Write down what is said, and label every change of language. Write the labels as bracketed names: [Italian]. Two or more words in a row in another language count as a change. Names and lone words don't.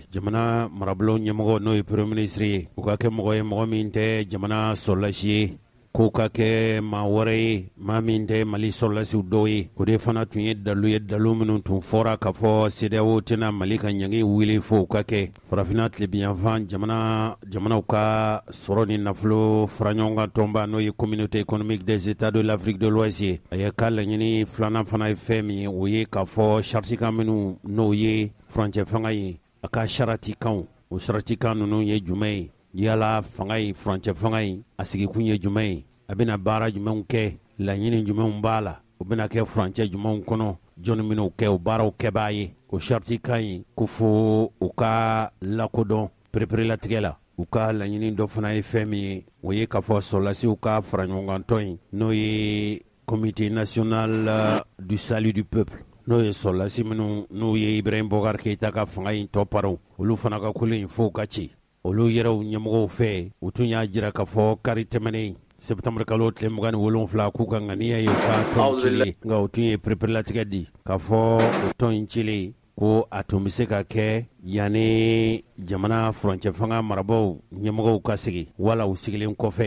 [Bambara] Jamana marabolo ɲɛmɔgɔ n'o ye [French] premier ministre [Bambara] ye, o ka kɛ mɔgɔ ye mɔgɔ min tɛ jamana sɔrɔlasi ye, ko ka kɛ maa wɛrɛ ye maa min tɛ Mali sɔrɔlasiw dɔw ye. O de fana tun ye dalu ye, dalu minnu tun fɔra k'a fɔ CEDEAO tɛna Mali ka ɲangi wele fo ka kɛ farafinna tilebiyanfan jamanaw ka sɔrɔ ni nafolo fara ɲɔgɔn kan tɔnba n'o ye [French] communauté économique des états de l'Afrique de l'Ouest [Bambara] ye. A ye ka laɲini filanan fana ye fɛn min ye, o ye k'a fɔ chartikan minnu n'o ye furancɛ fanga ye, a ka saratikanw. O saratikan ninnu ye jumɛn ye? Yala fanga ye furancɛ fanga ye a sigikun ye jumɛn ye? A bɛna baara jumɛnw kɛ? Laɲini jumɛnw b'a la? O bɛna kɛ furancɛ jumɛnw kɔnɔ? Jɔnni min'o kɛ o baaraw kɛbaa ye? O sariti ka ɲi ko fo u ka lakodɔn pereperelatigɛ la. U ka laɲini dɔ fana ye fɛn min ye, o ye k'a fɔ sɔrɔlasiw ka fara ɲɔgɔn kan tɔn in n'o ye [French] comité national du salut du peuple, [Bambara] n'o ye sɔrɔlasi minnu n'o ye Ibrahim Bokar Keita ka fanga in tɔ paro, olu fana ka kolo in fo ka ci. Olu yɛrɛw ɲɛmɔgɔw fɛ u tun y'a jira k'a fɔ kari tɛmɛnen septembre kalo tile 27 k'u ka ŋaniya ye u ka tɔn cile, nka o tun ye pereperelatigɛ di k'a fɔ o tɔn in cile ko a tun bɛ se ka kɛ yanni jamana furancɛ fanga marabaw ɲɛmɔgɔw ka sigi, wala u sigilen kɔfɛ.